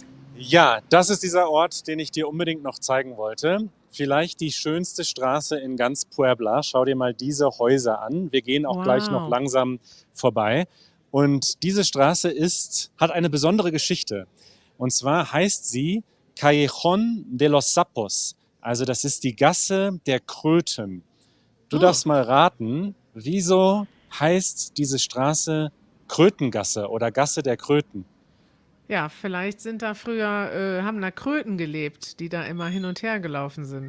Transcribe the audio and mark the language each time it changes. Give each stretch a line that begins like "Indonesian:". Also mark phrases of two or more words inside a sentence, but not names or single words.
German: Ja, das ist dieser Ort, den ich dir unbedingt noch zeigen wollte. Vielleicht die schönste Straße in ganz Puebla. Schau dir mal diese Häuser an. Wir gehen auch gleich noch langsam vorbei. Und diese Straße hat eine besondere Geschichte. Und zwar heißt sie Callejón de los Sapos. Also das ist die Gasse der Kröten. Du darfst mal raten, wieso heißt diese Straße Krötengasse oder Gasse der Kröten? Ja, vielleicht sind da früher, haben da Kröten gelebt, die da immer hin und her gelaufen sind.